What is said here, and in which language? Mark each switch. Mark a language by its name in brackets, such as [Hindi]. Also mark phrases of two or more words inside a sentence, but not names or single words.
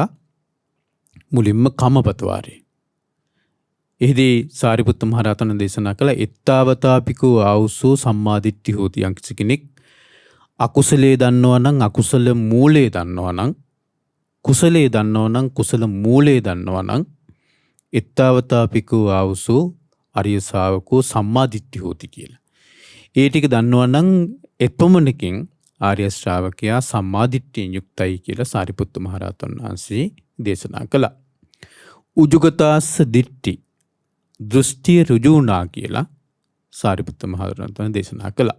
[Sinhala] මුලින්ම කම්මපත වාරය. එහිදී සාරිපුත්ත මහරහතන් දේශනා කළ [Pali] එත්තාවතාපිකෝ ආවුසෝ සම්මාදිට්ඨි හෝති. [Sinhala] යම් කෙනෙක් අකුසලයේ දන්නවා නම් අකුසල මූලයේ දන්නවා නම් කුසලයේ දන්නවා නම් කුසල මූලයේ දන්නවා නම් [Pali] එත්තාවතාපිකෝ ආවුසෝ අරිය ශාවකෝ සම්මාදිට්ඨි හෝති [Sinhala] කියලා. ඒ ටික දන්නවා නම් එපමණකින් ආර්ය ශ්‍රාවකයා සම්මාදිට්ඨියෙන් යුක්තයි කියලා සාරිපුත්ත මහරහතන් වහන්සේ දේශනා කළා. [Pali] උජුගතාස්ස දිට්ඨි [Sinhala] දෘෂ්ටිය ඍජු වුණා කියලා සාරිපුත්ත මහරහතන් දේශනා කළා.